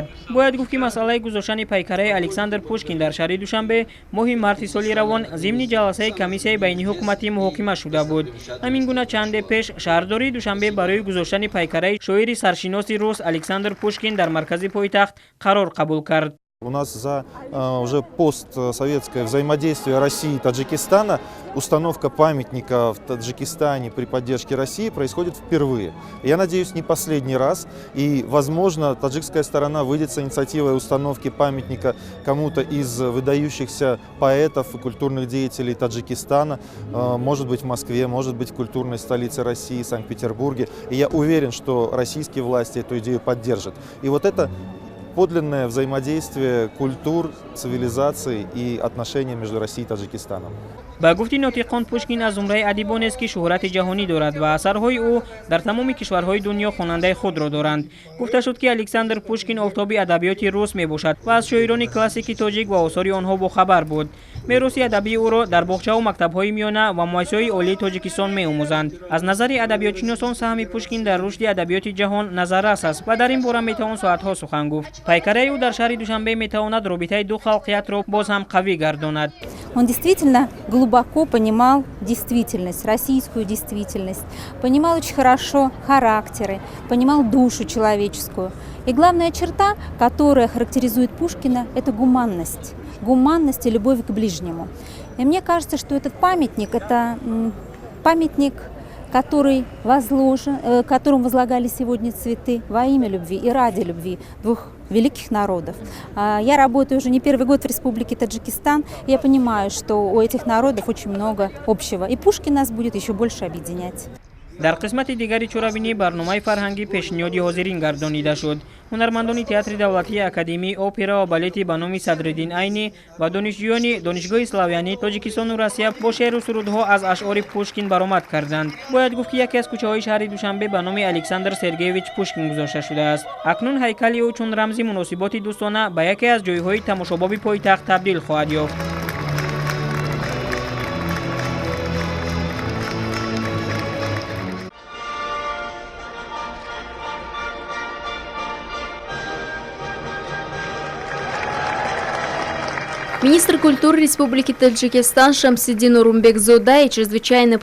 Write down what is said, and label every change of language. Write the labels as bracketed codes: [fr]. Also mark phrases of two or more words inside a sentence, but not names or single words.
[tg] Бояд гуфт ки масъалаи гузоштани пайкараи Александр Пушкин дар шаҳри Душанбе моҳи марти соли равон зимни ҷаласаи комиссияи байниҳукуматӣ муҳокима шуда буд. ҳамин гуна чанде пеш шаҳрдории Душанбе барои гузоштани пайкараи шоири саршиноси рус Александр Пушкин дар маркази пойтахт қарор қабул кард. [ru] У нас за уже постсоветское взаимодействие России и Таджикистана установка памятника в Таджикистане при поддержке России происходит впервые. Я надеюсь, не последний раз. И, возможно, таджикская сторона выйдет с инициативой установки памятника кому-то из выдающихся поэтов и культурных деятелей Таджикистана. Может быть, в Москве, может быть, в культурной столице России, Санкт-Петербурге. И я уверен, что российские власти эту идею поддержат. И вот это подлинное взаимодействие культур, цивилизаций и отношений между Россией и Таджикистаном. [tg] ба гуфти нотиқон Пушкин аз зумраи адибонест ки шӯҳрати ҷаҳонӣ дорад ва асарҳои ӯ дар тамоми кишварҳои дунё хонандаи худро доранд. Гуфта шуд ки Александр Пушкин офтоби адабиёти рус мебошад ва аз шоирони классики тоҷик ва осори онҳо бохабар буд. мероси адабии ӯро дар бохчаву мактабҳои миёна ва муассисаҳои олии Тоҷикистон меомӯзанд. аз назари адабиётшиносон саҳми Пушкин дар рушди адабиёти ҷаҳон назаррас аст ва дар ин бора метавон соатҳо сухан гуфт. пайкараи ӯ дар шаҳри Душанбе метавонад робитаи ду халқиятро боз ҳам қавӣ гардонад. [ru] Он действительно глубоко понимал действительность, российскую действительность, понимал очень хорошо характеры, понимал душу человеческую. И главная черта, которая характеризует Пушкина, это гуманность. Гуманность и любовь к ближнему. И мне кажется, что этот памятник, это памятник, который которому возлагали сегодня цветы во имя любви и ради любви двух великих народов. Я работаю уже не первый год в Республике Таджикистан, и я понимаю, что у этих народов очень много общего, и Пушкин нас будет еще больше объединять. [tg] дар қисмати дигари чорабинӣ барномаи фарҳангӣ пешниҳоди ҳозирин гардонида шуд. ҳунармандони театри давлатии академии опера ва балети ба номи Садриддин Айни ва донишҷӯёни донишгоҳи Славянӣ Тоҷикистону Россия бо шеъру сурудҳо аз ашъори Пушкин баромад карданд. бояд гуфт ки яке аз кӯчаҳои шаҳри Душанбе ба номи Александр Сергеевич Пушкин гузошта шудааст. акнун ҳайкали ӯ чун рамзи муносиботи дӯстона ба яке аз ҷойҳои тамошобоби пойтахт табдил хоҳад ёфт. [ru] Министр культуры Республики Таджикистан Шамсиддин Орунбекзода и чрезвычайный